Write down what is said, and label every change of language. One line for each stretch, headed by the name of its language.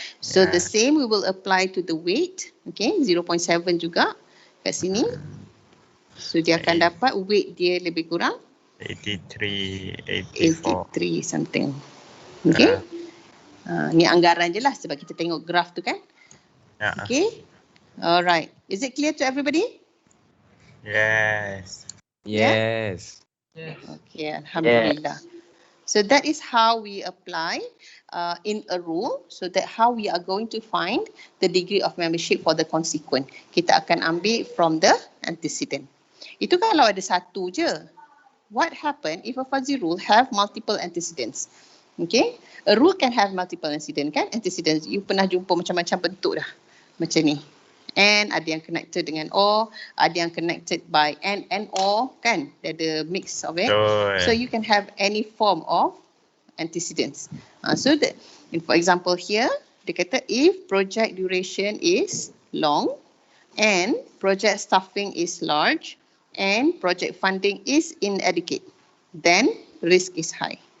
English: So the same we will apply to the weight.
Malay: Okay, 0.7 juga kat sini. So dia akan dapat weight dia lebih kurang 83 something. Okay. Ni anggaran je lah sebab kita tengok graf tu kan. Okay. Alright.
English: Is it clear to everybody? Yes. Yes. Okay, Alhamdulillah. So that is how we apply in a rule. So that how we are going to find the degree of membership for the consequent.
Malay: Kita akan ambil
English: from the antecedent.
Malay: Itu kalau ada satu je.
English: What happen if a fuzzy rule have multiple antecedents? Okay, a rule can have multiple antecedents kan?
Malay: Antecedents, you pernah jumpa macam-macam bentuk dah. Macam ni. And ada yang connected dengan or, ada yang connected by and or kan? Dia ada mix of it.
English: So you can have any form of antecedents. So that, for example here,
Malay: dia kata
English: if project duration is long and project staffing is large, and project funding is inadequate, then risk is high.